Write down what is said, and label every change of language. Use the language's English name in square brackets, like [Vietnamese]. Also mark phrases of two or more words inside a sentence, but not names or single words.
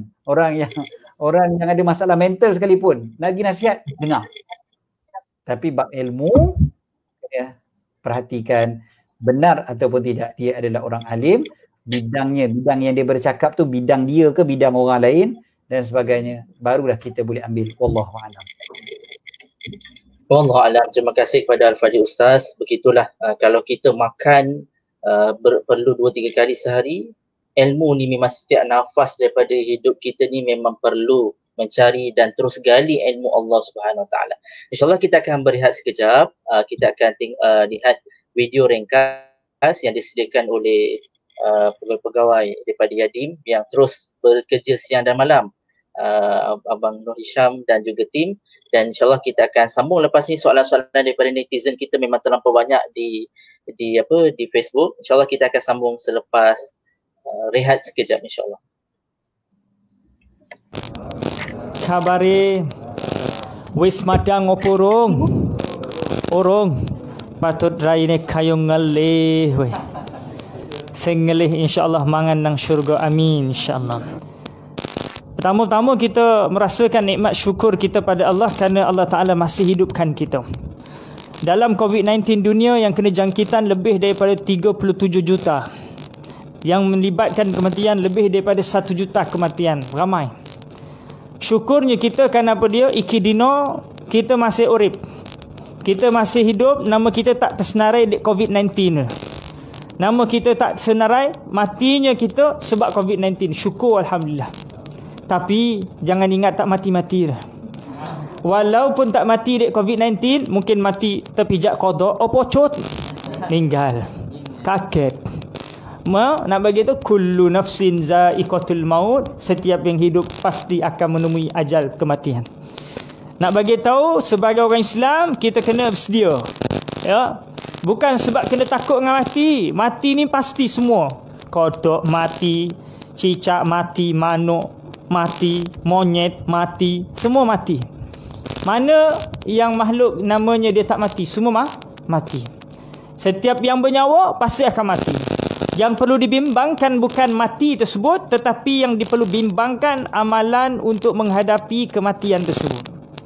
[Malay] Orang yang ada masalah mental sekalipun, lagi nasihat, dengar. Tapi bab ilmu, ya, perhatikan benar ataupun tidak dia adalah orang alim, bidang yang dia bercakap tu bidang dia ke bidang orang lain dan sebagainya, barulah kita boleh ambil. [Arabic] والله أعلم. والله أعلم. [Malay] Terima kasih kepada Al-Fadhil Ustaz. Begitulah kalau kita makan perlu 2-3 kali sehari, ilmu ni memang setiap nafas daripada hidup kita ni memang perlu mencari dan terus gali ilmu Allah [Arabic] سبحانه وتعالى. [Malay] InsyaAllah kita akan berehat sekejap. Kita akan lihat video ringkas yang disediakan oleh pegawai-pegawai daripada Yadim yang terus bekerja siang dan malam, Abang Nur Hisham dan juga tim. Dan insyaAllah kita akan sambung lepas ni. Soalan-soalan daripada netizen kita memang terlampau banyak di Facebook. InsyaAllah kita akan sambung selepas rehat sekejap insyaAllah. [Javanese] Khabari wis madang opurung urung patut raine kayung ngelih we sing ngelih insyaallah mangan nang syurga, amin insyaallah. [Malay] Pertama-tama kita merasakan nikmat syukur kita pada Allah kerana Allah Ta'ala masih hidupkan kita. Dalam COVID-19 dunia yang kena jangkitan lebih daripada 37 juta. Yang melibatkan kematian lebih daripada 1 juta kematian. Ramai. Syukurnya kita kerana apa dia? [Javanese] Iki dino kita masih urip. [Malay] Kita masih hidup, nama kita tak tersenarai di COVID-19. Nama kita tak tersenarai, matinya kita sebab COVID-19. Syukur Alhamdulillah. Tapi jangan ingat tak mati-mati dah. Walaupun tak mati dek COVID-19, mungkin mati terpijak kodok, pocut, meninggal. Kaget. Nak bagi tu [Arabic] كل نفس ذائقة الموت, [Malay] setiap yang hidup pasti akan menemui ajal kematian. Nak bagi tahu sebagai orang Islam kita kena bersedia. Ya. Bukan sebab kena takut dengan mati. Mati ni pasti semua. Kodok mati, cicak mati, manuk mati, monyet mati, semua mati. Mana yang makhluk namanya dia tak mati? Semua mati. Setiap yang bernyawa pasti akan mati. Yang perlu dibimbangkan bukan mati tersebut, tetapi yang perlu bimbangkan amalan untuk menghadapi kematian tersebut.